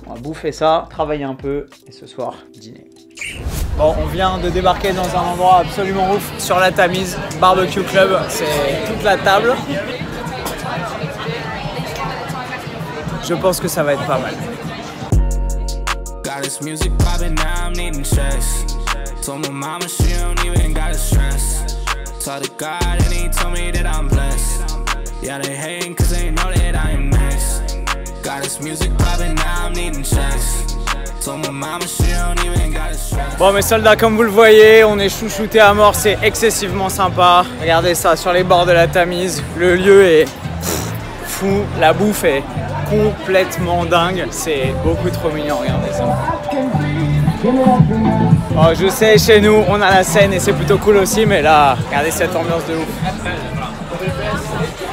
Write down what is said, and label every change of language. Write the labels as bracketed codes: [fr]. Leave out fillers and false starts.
[fr] On va bouffer ça, travailler un peu et ce soir, dîner. Bon, on vient de débarquer dans un endroit absolument ouf sur la Tamise, Barbecue Club, c'est toute la table. Je pense que ça va être pas mal. [en] Got this music poppin', now I'm needing checks. Told my mama she don't even gotta stress. Talk to God and he told me that I'm blessed. Yeah, they hating cause they know that I am next. Got this music poppin', now I'm needing checks. Told my mama she don't even gotta stress. [fr] Bon mes soldats, comme vous le voyez, on est chouchoutés à mort, c'est excessivement sympa. Regardez ça, sur les bords de la Tamise, le lieu est fou, la bouffe est complètement dingue, c'est beaucoup trop mignon, regardez ça. Oh, je sais, chez nous on a la Seine et c'est plutôt cool aussi, mais là, regardez cette ambiance de ouf.